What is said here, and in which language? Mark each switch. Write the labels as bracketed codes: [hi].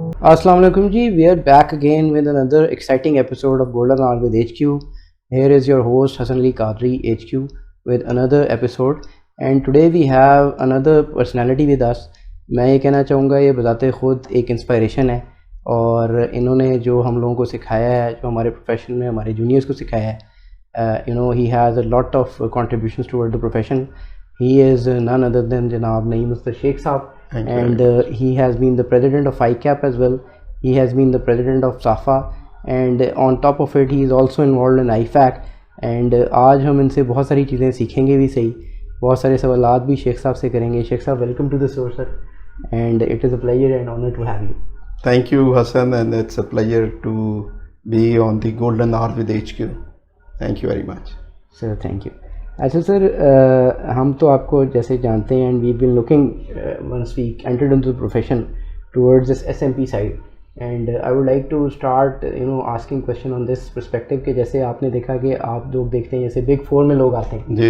[en] Assalamu alaikum ji, we are back again with another exciting episode of Golden Hour with HQ. Here is your host Hassan Ali Qadri HQ with another episode, and today we have another personality with us. [ur] میں یہ کہنا چاہوں گا یہ بذات خود ایک inspiration ہے اور انہوں نے جو ہم لوگوں کو سکھایا ہے, جو ہمارے پروفیشن میں ہمارے جونیئرس کو سکھایا ہے, [en] he has a lot of contributions toward the profession. He is none other than Janab Naeem Mr. Sheikh Saab. And he has been the president of ICAP as well. He has been the president of SAFA, and on top of it he is also involved in IFAC. [ur] And آج ہم ان سے بہت ساری چیزیں سیکھیں گے بھی صحیح, بہت سارے سوالات بھی شیخ صاحب سے کریں گے. شیخ صاحب, [en] Welcome to the show sir, and it is a pleasure and honor to have you. Thank you Hassan, and it's a pleasure to be on the Golden Hour with HQ. Thank you very much. Sir, thank you. [ur] اچھا سر, ہم تو آپ کو جیسے جانتے ہیں, [en] and we been looking once we entered into the profession towards this SMP side, and I would like to start asking question on this perspective [ur] کہ جیسے آپ نے دیکھا کہ آپ لوگ دیکھتے ہیں جیسے بگ 4 میں لوگ آتے ہیں